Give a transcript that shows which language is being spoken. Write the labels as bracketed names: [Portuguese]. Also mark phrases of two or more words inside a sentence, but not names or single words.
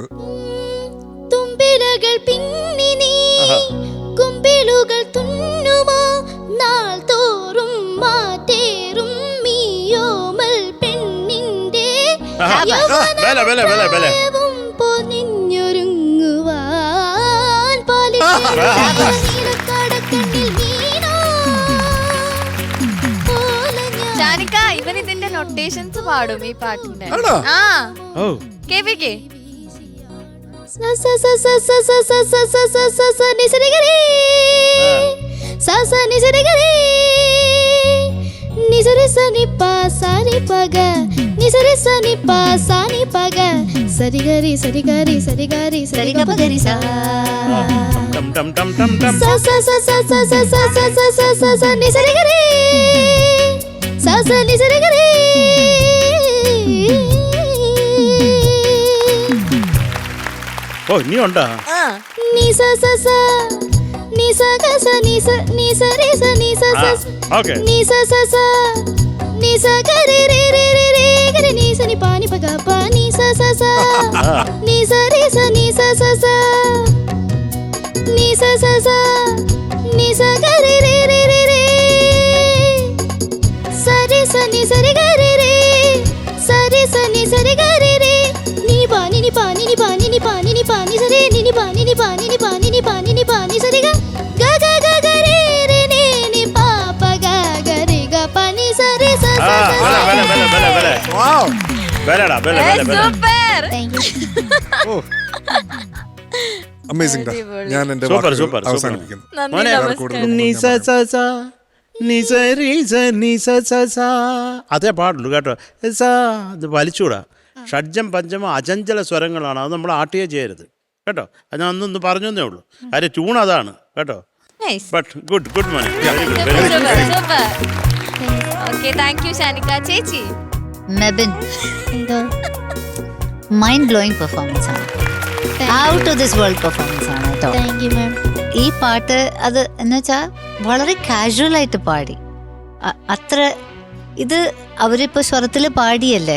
[Malayalam] തുമ്പിലകൾ പിന്നി നീ കുമ്പിളുകൾ തുന്നുമോ നാൾ തോറും മാറ്റേറും മീയോമൽ പെണ്ണിന്റെ യൗവനവും പൊതിഞ്ഞൊരുങ്ങുവാൻ പാലിക്കടക്കണ്ണിൽ വീണോ ഷാനിക്ക ഇവൻ ഇതിന്റെ നൊട്ടേഷൻസ് പാടും ഈ പാട്ടിന്റെ. ആണോ? ആ ഓ കേൾപ്പിക്കേ. నిసరి సని పా సాని పగ నిసరి సని పా సాని పగ సరి గరి సరి గరి సరి గరి సరి గ పగరి సా ടം ടം ടം ടം ടം. స స స స స స స స స స స నిసరి గరి స స నిసరి గరి ഓ ഇനി ഉണ്ടാ. ని స స స ని స గ స ని స ని స రి స ని స స ഓക്കെ. ని స స స ని స గ రి రి రి రి రి గ రి ని స ని పా ని ప గ ప ని స స స ని స రి స ని స స స ని స స స ని స గ రి రి రి రి రి స రి స ని స రి గ రి రి స రి స ని స రి గ రి రి ని పా ని ని పా ని ని పా ని ని పా ని ని పా ని స రి ని ని పా ని ని పా ని ని పా ని ని పా ని ని పా ని స రి గ గ గ గ గ రి రి ని ని పా ప గ గ రి ഗ പ നി സ രി സ ആ സ ബല ബല ബല ബല ബല. ബലടാ ബല ബല ബല. സൂപ്പർ. അമേസിംഗ്. ഞാൻ എന്റെ സൂപ്പർ, വാക്കുകൾ സൂപ്പർ, സൂപ്പർ. അവസാനിപ്പിക്കുന്നു. നന്ദി മോനെ, നമസ്കാരം. നി സ സ സ നി സ രി സ നി സ സ സ അതേ പാടുള്ളൂ കേട്ടോ. സ ഇത് വലിച്ചൂടാ. ഷഡ്ജം പഞ്ചമം അചഞ്ചല സ്വരങ്ങളാണ്. അത് നമ്മൾ ആട്ടിയേ ചെയ്യരുത് കേട്ടോ. അത് ഞാൻ ഒന്നൊന്ന് പറഞ്ഞേ ഉള്ളൂ. അതിന്റെ ട്യൂൺ അതാണ് കേട്ടോ. [English] Nice. but good good മോനെ. very good Super, [Malayalam] വെരി [English] super, [Malayalam] ഗുഡ്. [English] super. Okay, thank you ഷാനിക്ക. ചേച്ചി [Malayalam] മെബിൻ എന്തോ [English] mind blowing performance [Malayalam] ആണ്. [English] out of this world performance [Malayalam] ആണ് കേട്ടോ. [English] thank you ma'am. [Malayalam] ഈ പാട്ട് അത് എന്ന് വെച്ചാൽ വളരെ കാഷ്വൽ ആയിട്ട് പാടി. അത്ര ഇത് അവരിപ്പോൾ സ്വരത്തിൽ പാടിയല്ലേ.